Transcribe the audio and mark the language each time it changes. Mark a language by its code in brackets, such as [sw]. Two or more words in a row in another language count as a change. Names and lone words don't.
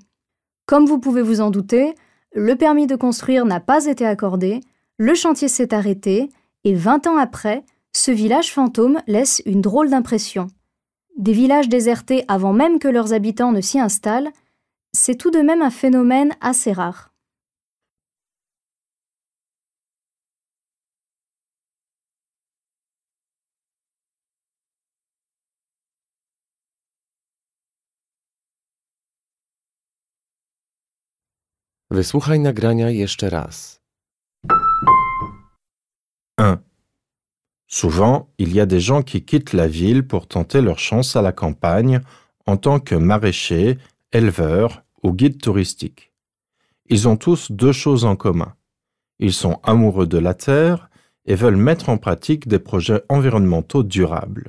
[fr] Comme vous pouvez vous en douter, le permis de construire n'a pas été accordé, le chantier s'est arrêté et 20 ans après, ce village fantôme laisse une drôle d'impression. Des villages désertés avant même que leurs habitants ne s'y installent, c'est tout de même un phénomène assez rare. [pl] Wysłuchaj nagrania jeszcze raz. [fr] 1. Souvent, il y a des gens qui quittent la ville pour tenter leur chance à la campagne en tant que maraîchers, éleveurs ou guides touristiques. Ils ont tous deux choses en commun. Ils sont amoureux de la terre et veulent mettre en pratique des projets environnementaux durables.